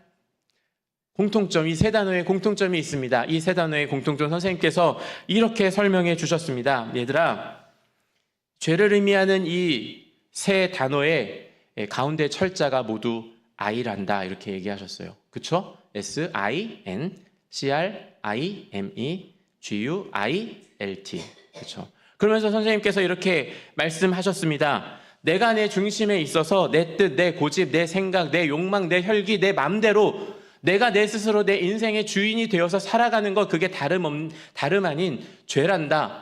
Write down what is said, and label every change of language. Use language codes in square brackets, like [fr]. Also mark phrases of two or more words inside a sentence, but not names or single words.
[ko] 공통점, 이 세 단어의 공통점이 있습니다. 이 세 단어의 공통점, 선생님께서 이렇게 설명해 주셨습니다. 얘들아, 죄를 의미하는 이 세 단어의 가운데 철자가 모두 I란다, 이렇게 얘기하셨어요. 그쵸? [en] S-I-N, C-R-I-M-E, G-U-I-L-T. 그쵸? [ko] 그러면서 선생님께서 이렇게 말씀하셨습니다. 내가 내 중심에 있어서 내 뜻, 내 고집, 내 생각, 내 욕망, 내 혈기, 내 맘대로 내가 내 스스로 내 인생의 주인이 되어서 살아가는 것, 그게 다름 아닌 죄란다.